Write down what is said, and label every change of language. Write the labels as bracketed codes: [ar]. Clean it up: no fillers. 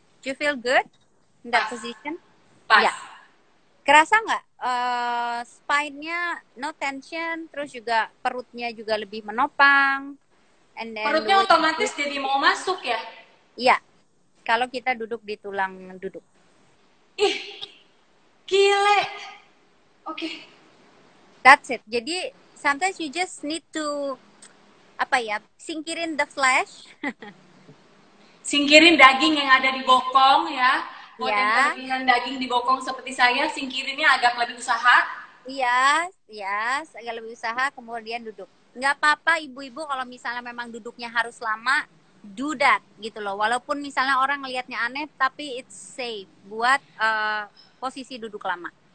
[en] Do you feel good in that position? [id] Pas. Ya. Kerasa nggak spine-nya [en] no tension, [id] terus juga perutnya juga lebih menopang. [en] And then [id] Perutnya otomatis jadi mau masuk ya? Iya, kalau kita duduk di tulang duduk. Ih, gile. Oke. [en] That's it. Jadi sometimes you just need to [id] singkirin [en] the flesh. [id] Singkirin daging yang ada di bokong ya. Mau Ya. kelebihan daging di bokong seperti saya, singkirinnya agak lebih usaha. Iya, agak lebih usaha kemudian duduk. Nggak apa-apa ibu-ibu kalau misalnya memang duduknya harus lama, [en] do that [id] gitu loh. Walaupun misalnya orang ngelihatnya aneh, tapi [en] it's safe [id] buat posisi duduk lama.